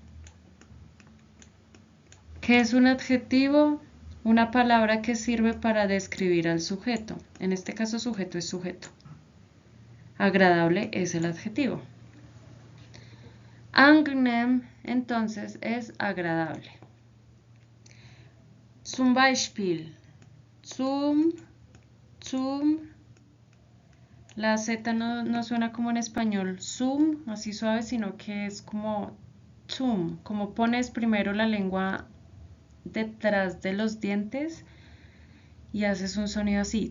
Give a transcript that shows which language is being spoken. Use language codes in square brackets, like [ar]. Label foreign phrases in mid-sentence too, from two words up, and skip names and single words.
[es] ¿Qué es un adjetivo? Una palabra que sirve para describir al sujeto. En este caso, sujeto es sujeto. Agradable es el adjetivo. Angenehm, entonces, es agradable. [de] Zum Beispiel. Zum. [es] La Z no suena como en español zum, así suave, sino que es como zum. Como pones primero la lengua detrás de los dientes y haces un sonido así.